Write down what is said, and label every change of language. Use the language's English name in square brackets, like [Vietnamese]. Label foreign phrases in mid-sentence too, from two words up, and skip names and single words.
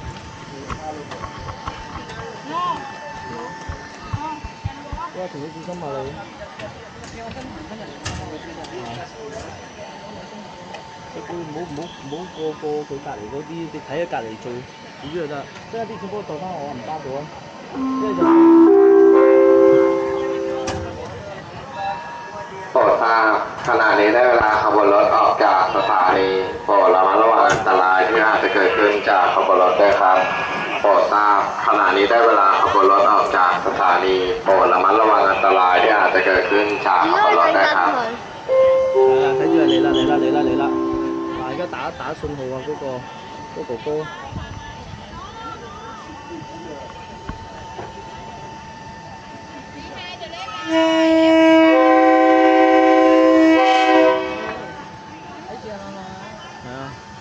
[Cantonese] 哇，同你小心啊你。唔好過佢隔離嗰啲，你睇下隔離做主就得。即係啲錢幫我袋翻我銀包度啊！即係就 [Thai] โปรดทราบขณะนี้ได้เวลาขบวนรถออกจากสถานีโปรดระมัดระวังอันตรายที่อาจจะเกิดขึ้นจากขบวนรถด้วยครับโปรดทราบขณะนี้ได้เวลาขบวนรถออกจากสถานีโปรดระมัดระวังอันตรายที่อาจจะเกิดขึ้นจากขบวนรถด้วยครับ [Cantonese] 睇住嚟啦！嗱，而家打信號啊，嗰哥哥。係啊。